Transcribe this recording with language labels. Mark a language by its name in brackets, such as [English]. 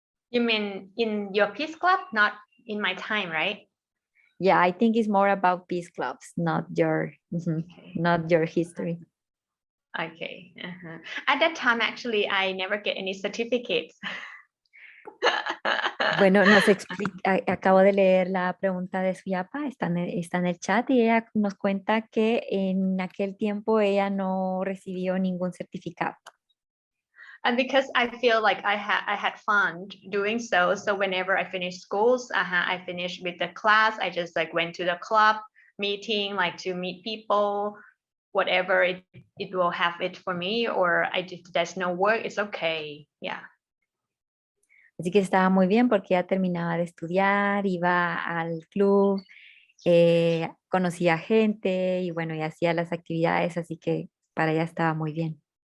[English] You mean in your peace club, not in my time, right? Yeah, I think it's more about peace clubs, not your not your history. Okay. At that time, actually, I never get any certificates. [Spanish] Bueno, nos explica, acabo de leer la pregunta de Suyapa, está en el chat y ella nos cuenta que en aquel tiempo ella no recibió ningún certificado. [English] And because I feel like I had fun doing so, so whenever I finished schools, I finished with the class. I just like went to the club meeting, like to meet people, whatever it will have it for me, or there's no work, it's okay, yeah. [Spanish] Así que estaba muy bien porque ya terminaba de estudiar, iba al club, conocía gente y bueno, y hacía las actividades, así que para ella estaba muy bien.